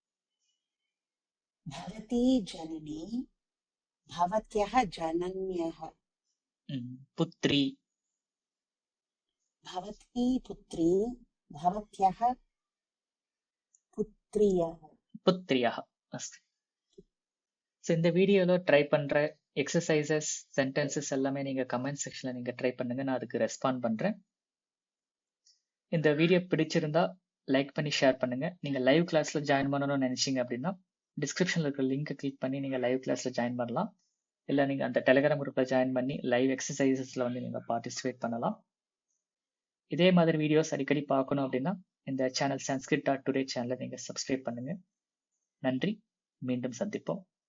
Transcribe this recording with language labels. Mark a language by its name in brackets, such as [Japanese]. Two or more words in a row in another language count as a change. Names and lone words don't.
[Sanskrit] भवती जननी भवत्यः जनन्यः पुत्री भवती पुत्री भवत्यः पुत्रियः पुत्रियः अस्ति [Tamil] ஸோ இந்த வீடியோல ட்ரை பண்ற [English] exercises sentences [Tamil] எல்லாமே நீங்க [English] comment sectionla [Tamil] நீங்க ட்ரை பண்ணுங்க, நான் அதுக்கு ரெஸ்பாண்ட் பண்றேன். இந்த வீடியோ பிடிச்சிருந்தா லைக் பண்ணி ஷேர் பண்ணுங்க. நீங்க [English] live classla join [Tamil] பண்ணணும்னு நினைச்சீங்க அப்படின்னா டிஸ்கிரிப்ஷன்ல இருக்கிற லிங்கை கிளிக் பண்ணி நீங்க [English] live classla join [Tamil] பண்ணலாம். இல்ல நீங்க அந்த [English] Telegram groupla join [Tamil] பண்ணி [English] live exercisesla [Tamil] வந்து நீங்க பார்ட்டிசிபேட் பண்ணலாம். இதே மாதிரி வீடியோஸ் அடிக்கடி பார்க்கணும் அப்படின்னா இந்த சேனல் sanskrit.today சேனலை நீங்க சப்ஸ்கிரைப் பண்ணுங்க. நன்றி. மீண்டும் சந்திப்போம்.